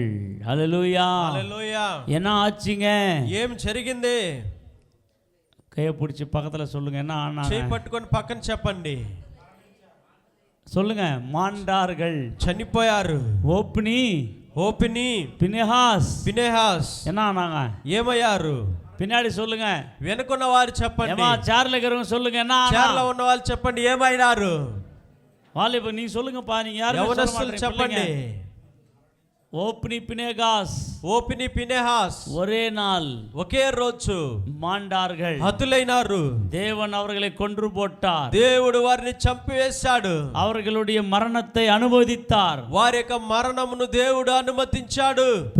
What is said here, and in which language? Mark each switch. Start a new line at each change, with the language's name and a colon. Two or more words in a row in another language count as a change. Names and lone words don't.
Tamil: ஹல்லேலூயா.
Telugu: హల్లెలూయా.
Tamil: என்ன ஆச்சுங்க?
Telugu: ఏం జరిగింది?
Tamil: கையை பிடிச்சி பக்கத்துல சொல்லுங்க, என்ன ஆனாங்க?
Telugu: చేయి పట్టుకొని పక్కన చెప్పండి.
Tamil: சொல்லுங்க. மாண்டார்கள்,
Telugu: చనిపోయారు. ఓపిని పినేహాస్
Tamil: என்ன ஆனாங்க?
Telugu: ఏమయ్యారు?
Tamil: பின்னாடி சொல்லுங்க.
Telugu: వెనుకున్న వారు చెప్పండి.
Tamil: சேர்ல இருக்கிறவங்க சொல்லுங்க, என்ன
Telugu: చైర్లో ఉన్న వాళ్ళు చెప్పండి, ఏమైనారు?
Tamil: வாலிப நீ சொல்லுங்கப்பா, நீங்க யாரும்
Telugu: యవనస్తులు చెప్పండి.
Tamil: ஓப்னி பினேகாஸ் ஒரே நாள்
Telugu: ఒకే రోజు
Tamil: மாண்டார்கள்,
Telugu: హతులైనారు.
Tamil: தேவன் அவர்களை கொன்று போட்டார்.
Telugu: దేవుడు వారిని చంపివేశాడు.
Tamil: அவர்களுடைய మరణத்தை అనుమతిத்தார்.
Telugu: వారి యొక్క మరణమును దేవుడు అనుమతించాడు.